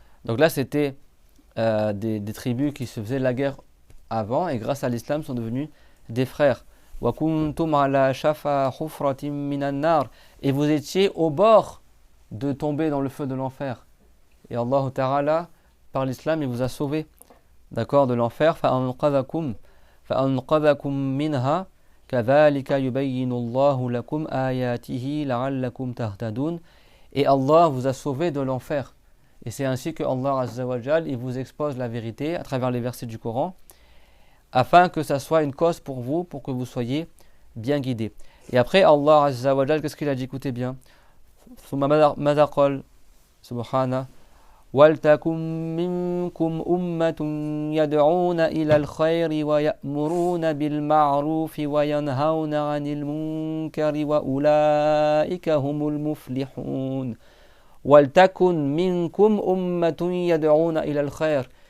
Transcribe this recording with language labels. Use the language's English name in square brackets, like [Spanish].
[French] Donc là, c'était des tribus qui se faisaient la guerre avant et grâce à l'islam sont devenus des frères. [Arabic] Wa kuntum ala shafa hufratin minan nar. [French] Et vous étiez au bord de tomber dans le feu de l'enfer. Et Allah Ta'ala, par l'islam, il vous a sauvé, d'accord, de l'enfer. [Arabic] فَأَنْقَذَكُمْ مِنْهَا كَذَلِكَ يُبَيِّنُ اللَّهُ لَكُمْ آيَاتِهِ لَعَلَّكُمْ تَهْتَدُونَ. [French] Et Allah vous a sauvé de l'enfer. Et c'est ainsi que Allah Azza wa Jal, il vous expose la vérité à travers les versets du Coran, afin que ça soit une cause pour vous, pour que vous soyez bien guidés. Et après, Allah Azza wa Jal, qu'est-ce qu'il a dit? Écoutez bien. [Arabic] ثم ماذا قال سبحانه وَلْتَكُمْ مِنْكُمْ أُمَّةٌ يَدْعُونَ إِلَى الْخَيْرِ وَيَأْمُرُونَ بِالْمَعْرُوفِ وَيَنْهَوْنَ عَنِ الْمُنْكَرِ وَأُولَئِكَ هُمُ الْمُفْلِحُونَ وَلْتَكُنْ مِنْكُمْ أُمَّةٌ يَدْعُونَ إِلَى الْخَيْرِ.